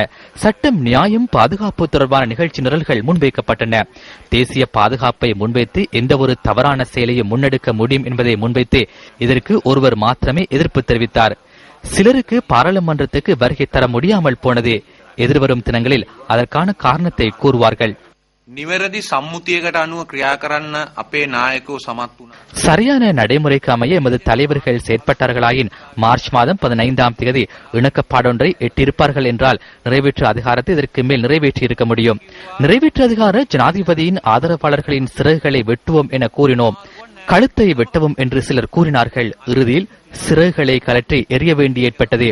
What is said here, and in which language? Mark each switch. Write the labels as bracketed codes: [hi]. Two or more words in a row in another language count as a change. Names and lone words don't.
[ta] சட்டம், நியாயம், பாதுகாப்பு தொடர்பான நிகழ்ச்சி நிரல்கள் முன்வைக்கப்பட்டன. தேசிய பாதுகாப்பை முன்வைத்து எந்த ஒரு தவறான செயலையும் முன்னெடுக்க முடியும் என்பதை முன்வைத்து இதற்கு ஒருவர் மாத்திரமே எதிர்ப்பு தெரிவித்தார். சிலருக்கு பாராளுமன்றத்துக்கு வருகை தர முடியாமல் போனது. எதிர்வரும் தினங்களில் அதற்கான காரணத்தை கூறுவார்கள். [si] නිවැරදි සම්මුතියකට අනුව ක්‍රියා කරන්න අපේ නායකයෝ සමත් වුණා. [ta] சரியான நடைமுறைக்கு அமைய எமது தலைவர்கள் செயற்பட்டார்களாயின் மார்ச் மாதம் 15ஆம் தேதி இணக்கப்பாடொன்றை எட்டியிருப்பார்கள் என்றால் நிறைவேற்று அதிகாரத்தை இதற்கு மேல் நிறைவேற்றி இருக்க முடியும். நிறைவேற்று அதிகார ஜனாதிபதியின் ஆதரவாளர்களின் சிறகுகளை வெட்டுவோம் என கூறினோம். கழுத்தை வெட்டவும் என்று சிலர் கூறினார்கள். இறுதியில் சிறகுகளை கலற்றி எரிய வேண்டி ஏற்பட்டது.